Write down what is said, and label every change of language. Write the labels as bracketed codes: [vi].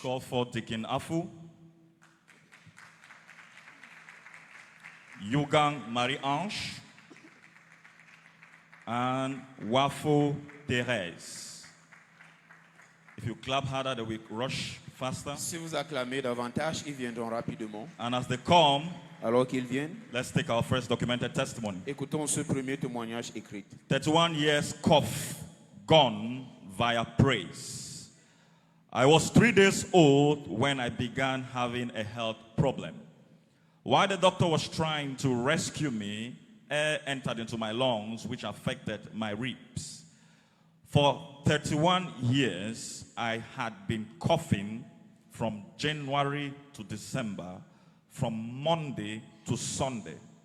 [en] call for Deacon Afu, Yugang Marie-Ange, and Wafo Therese. If you clap harder, they will rush faster. [fr] Si vous acclamez davantage, ils viendront rapidement. [en] And as they come, [fr] Alors qu'ils viennent, [en] let's take our first documented testimony. [fr] écoutons ce premier témoignage écrit. [en] 31 years cough gone via praise. I was 3 days old when I began having a health problem. While the doctor was trying to rescue me, air entered into my lungs, which affected my ribs. For 31 years, I had been coughing from January to December, from Monday to Sunday.